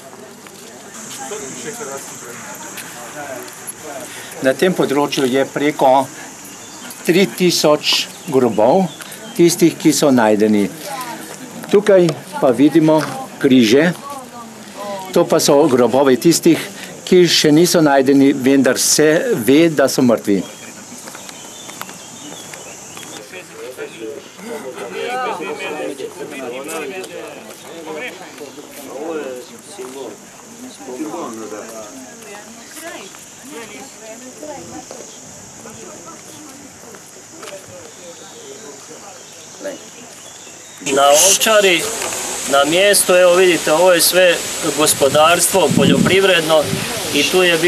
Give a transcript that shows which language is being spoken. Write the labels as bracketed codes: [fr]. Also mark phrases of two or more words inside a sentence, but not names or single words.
[sl] Na tem področju je preko 3000 grobov, tistih, ki so najdeni. Tukaj pa vidimo križe, to pa so grobove tistih, ki še niso najdeni, vendar se ve, da so mrtvi. [hr] Ovo je simbol. Na Ovčari, na mjestu, evo vidite, ovo je sve gospodarstvo, poljoprivredno i tu je